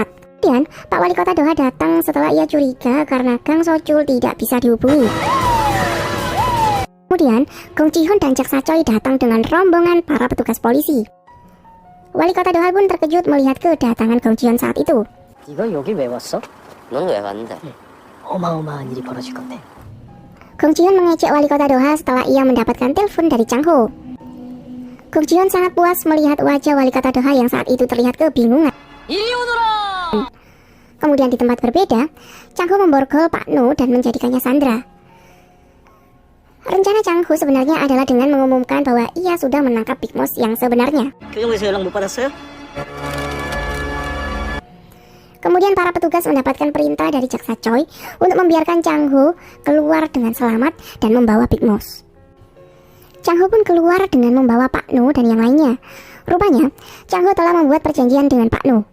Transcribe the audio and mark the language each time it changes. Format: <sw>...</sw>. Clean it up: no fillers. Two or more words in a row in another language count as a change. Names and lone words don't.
<id>Kemudian Pak Wali Kota Doha datang setelah ia curiga karena Gang Sochul tidak bisa dihubungi. Kemudian Gong Ji-hon dan Jaksa Choi datang dengan rombongan para petugas polisi. Wali Kota Doha pun terkejut melihat kedatangan Gong Ji-hon saat itu.</id> <ko>네가 여길 왜 왔어? 넌 왜 왔는데? 어마어마한 일이 벌어질 건데.</ko> <id>Gong Ji-hon mengejek Wali Kota Doha setelah ia mendapatkan telepon dari Chang Ho. Gong Ji-hon sangat puas melihat wajah Wali Kota Doha yang saat itu terlihat kebingungan. Kemudian di tempat berbeda, Chang Ho memborgol Pak No dan menjadikannya sandera. Rencana Chang Ho sebenarnya adalah dengan mengumumkan bahwa ia sudah menangkap Big Mouse yang sebenarnya.</id> <ko>교정에서 연락 못 받았어요?</ko> <id>Kemudian para petugas mendapatkan perintah dari Jaksa Choi untuk membiarkan Chang Ho keluar dengan selamat dan membawa Big Mouse. Chang Ho pun keluar dengan membawa Pak No dan yang lainnya. Rupanya, Chang Ho telah membuat perjanjian dengan Pak No.</id>